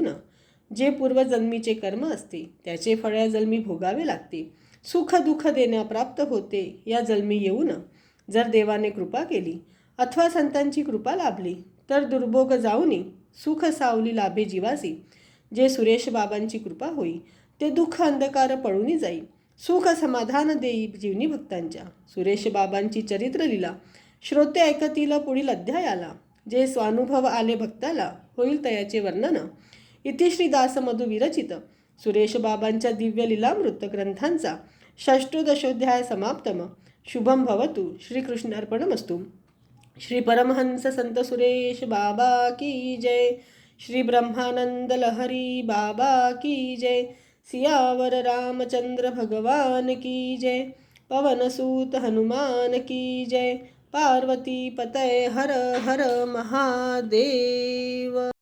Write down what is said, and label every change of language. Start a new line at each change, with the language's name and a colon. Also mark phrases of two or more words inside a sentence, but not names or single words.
Marathi: जे पूर्वजन्मीचे कर्म असते त्याचे फळ या जन्मी भोगावे लागते. सुख दुःख देण्या प्राप्त होते या जन्मी येऊन. जर देवाने कृपा केली अथवा संतांची कृपा लाभली तर दुर्भोग जाऊनी सुख सावली लाभे जीवासी. जे सुरेश बाबांची कृपा होई ते दुःख अंधकार पळूनी जाई. सुख समाधान देई जीवनी भक्तांच्या. सुरेश बाबांची चरित्र लीला श्रोते ऐकतील पुढील अध्यायाला. जे स्वानुभव आले भक्ताला होईल तयाचे वर्णन. इति श्री दासमधु विरचित सुरेश बाबांच्या दिव्य लीलामृत ग्रंथांचा 6दशोध्याय समाप्तम.
Sanskrit: शुभम भवतु. श्रीकृष्णार्पणमस्तु.
Hindi: श्री परमहंस संत सुरेश बाबा की जय. श्री ब्रह्मानंद लहरी बाबा की जय. सियावर रामचंद्र भगवान की जय. पवनसूत हनुमान की जय. पार्वती पतये हर हर महादेव.